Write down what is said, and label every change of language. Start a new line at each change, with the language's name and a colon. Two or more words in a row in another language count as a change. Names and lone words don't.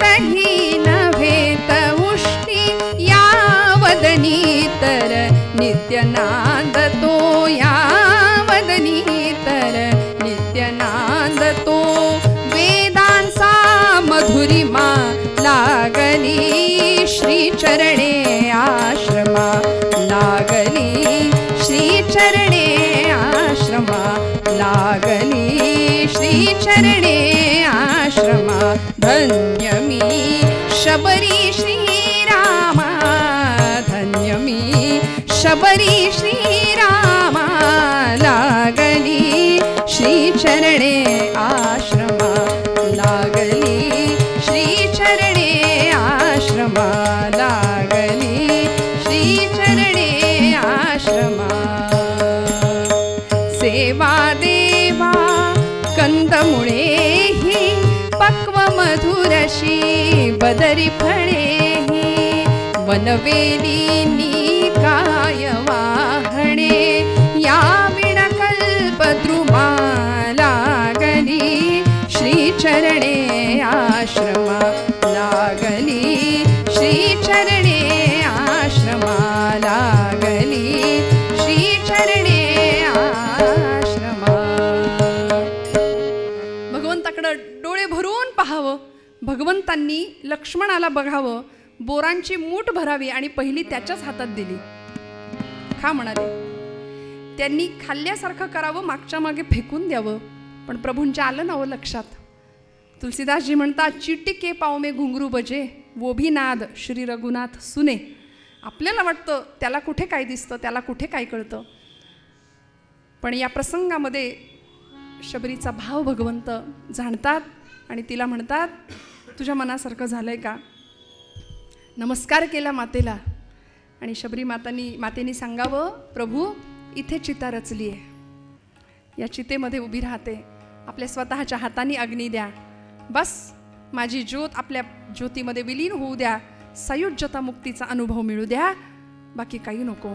Marathi: ही नवेत उष्टी, या वदनी तर नित्यनाद तो, या वदनी तर नित्यनाद तो, वेदांचा मधुरिमा लागली श्री चरणे आश्रमा, लागली श्री चरणे आश्रमा, लागली श्री चरणे आश्रमा. धन्य मी शबरी श्रीरामा, धन्य मी शबरी श्रीरामा, लागली श्री चरणे आश्रमा, लागली श्री चरणे आश्रमा, लागली श्री चरणे आश्रमा. सेवा देवा कंदमुळे ही, पक्व मधुरशी बदरी फळे ही, वनवेली काय वाहणे, या विणकल्प द्रुमा, लागली श्री चरणे आश्रमा, लागली श्री चरणे आश्रमा, लागली श्री चरणे आश्रमा. भगवंताकडे डोळे भरून पाहावं. भगवंतांनी लक्ष्मणाला बघावं, बोरांची मूठ भरावी आणि पहिली त्याच्याच हातात दिली. खा म्हणाले. त्यांनी खाल्ल्यासारखं करावं, मागच्या मागे फेकून द्यावं, पण प्रभूंच्या आलं ना लक्षात.
Hindi: तुलसीदासजी म्हणतात, चिटिके पाव में घुंगरू बजे, वो भी नाद श्री रघुनाथ सुने.
Marathi: आपल्याला वाटतं त्याला कुठे काय दिसतं, त्याला कुठे काय कळतं, पण या प्रसंगामध्ये शबरीचा भाव भगवंत जाणतात आणि तिला म्हणतात, तुझ्या मनासारखं झालंय का? नमस्कार केला मातेला आणि शबरी मातेने सांगावं, प्रभू इथे चिता रचली आहे, या चितेमध्ये उभी राहते, आपल्या स्वतःच्या हाताने अग्नी द्या, बस माझी ज्योत आपल्या ज्योतीमध्ये विलीन होऊ द्या, सायुज्यता मुक्तीचा अनुभव मिळू द्या, बाकी काही नको.